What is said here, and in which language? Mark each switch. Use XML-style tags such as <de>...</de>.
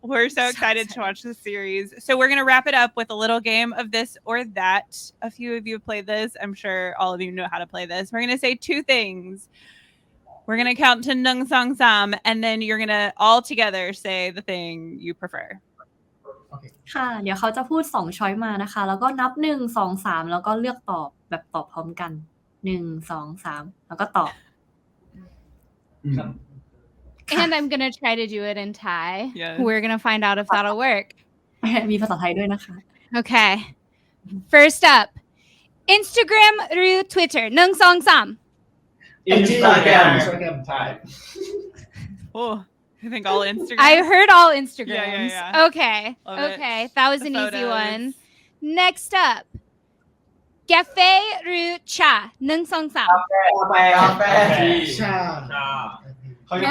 <en>We're so excited to watch this series. So we're gonna wrap it up with a little game of this or that. A few of you have played this. I'm sure all of you know how to play this. We're gonna say 2 things. We're gonna count to</en> <th>Nung Song Sam,</th> <en>and then you're gonna all together say the thing you prefer.</en> <th>ค่ะเดี๋ยวเขาจะพูด2ช้อยมานะคะแล้วก็นับ1 2 3แล้วก็เลือกตอบแบบตอบพร้อมกัน1 2 3แล้วก็ตอบ</th> <en>And I'm gonna try to do it in Thai. Yes. We're gonna find out if that'll work.</en> <th>มีภาษาไทยด้วยนะคะ</th> <en>Okay. First up, Instagram</en> <th>หรือ</th> <en>Twitter 1 2 3</en> <th>Instagram ใช่</th> <en>Oh, I think all Instagram. I heard all Instagrams. Yeah. Okay. Love it. Okay. That was The an easy photos. one. Next up, Cafe</en> <th>หรือ</th> <en>Cha 1 2 3</en> <th>กาแฟ ชา เขายัง</th>